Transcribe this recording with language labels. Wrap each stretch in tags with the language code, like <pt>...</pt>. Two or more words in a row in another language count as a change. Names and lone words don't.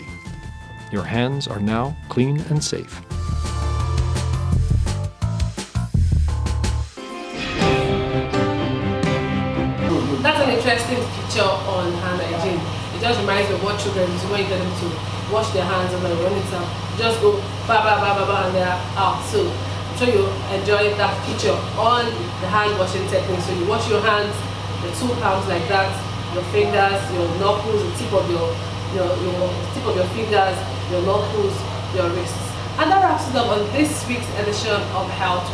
<en>Your hands are now clean and safe. That's an interesting feature on hand hygiene. It just reminds me of what children do when you get them to wash their hands and when it's out. Just go ba ba ba ba ba and they're out. So I'm sure you enjoy that feature on the hand washing technique. So you wash your hands, the two palms like that, your fingers, your knuckles, the tip of your tip of your fingers, your knuckles, your wrists. And that wraps it up on this week's edition of HealthWatch.</en>